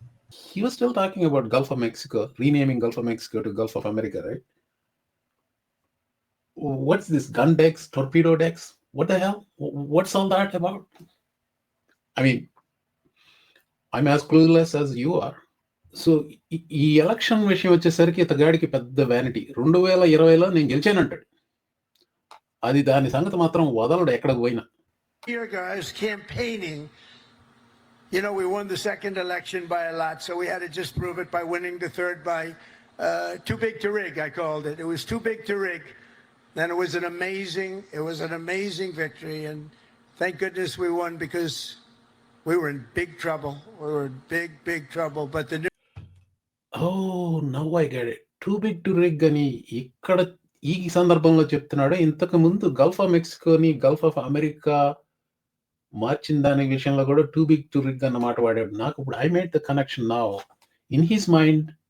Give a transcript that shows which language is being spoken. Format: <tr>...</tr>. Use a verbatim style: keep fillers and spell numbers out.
<en>He was still talking about Gulf of Mexico, renaming Gulf of Mexico to Gulf of America, right? What's this? Gun decks, torpedo decks? What the hell? What's all that about? I mean, I'm as clueless as you are.</en> <te>So, ఈ election విషయం వచ్చేసరికి ఇతగాడికి పెద్ద vanity. రెండు వేల ఇరవైలో నేను గెలిచానంటాడు. అది దాని సంగతి మాత్రం వదలడు ఎక్కడికి పోయినా.</te> <en>Here guys campaigning. You know, we won the second election by a lot, so we had to just prove it by winning the third by uh, too big to rig, I called it. It was too big to rig. And it was an amazing, it was an amazing victory. And thank goodness we won because we were in big trouble. We were in big, big trouble. But the new... Oh, now I get it. Too big to rig</en> <te>అని ఇక్కడ ఈ సందర్భంలో చెప్తున్నాడు. ఇంతకు ముందు Gulf of మెక్సికోని Gulf of America మార్చిన దాని విషయంలో కూడా</te> <en>too big to rig</en> <te>అన్నమాట వాడాడు. నాకు ఇప్పుడు</te> <en>I made the connection now. In his mind</en>